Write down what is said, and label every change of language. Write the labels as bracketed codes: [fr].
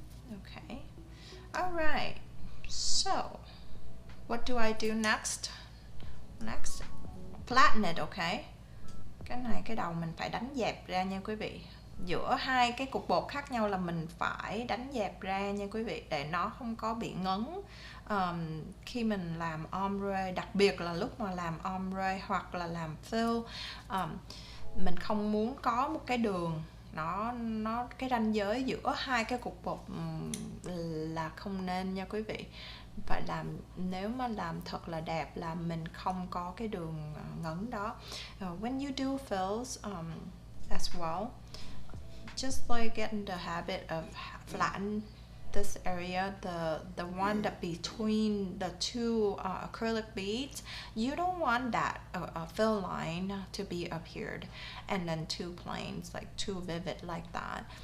[en] Okay, alright, so what do I do next? Flatten it. [vi] Okay, cái này cái đầu mình phải đánh dẹp ra nha quý vị, giữa hai cái cục bột khác nhau là mình phải đánh dẹp ra nha quý vị, để nó không có bị ngấn. Khi mình làm ombre, đặc biệt là lúc mà làm ombre hoặc là làm fill, mình không muốn có một cái đường nó cái ranh giới giữa hai cái cục bột là không nên nha quý vị. Phải làm, nếu mà làm thật là đẹp là mình không có cái đường ngấn đó. [en] When you do fills as well, just like get in the habit of flatten this area, the one that between the two acrylic beads. You don't want that fill line to be appeared and then too plain, like too vivid like that.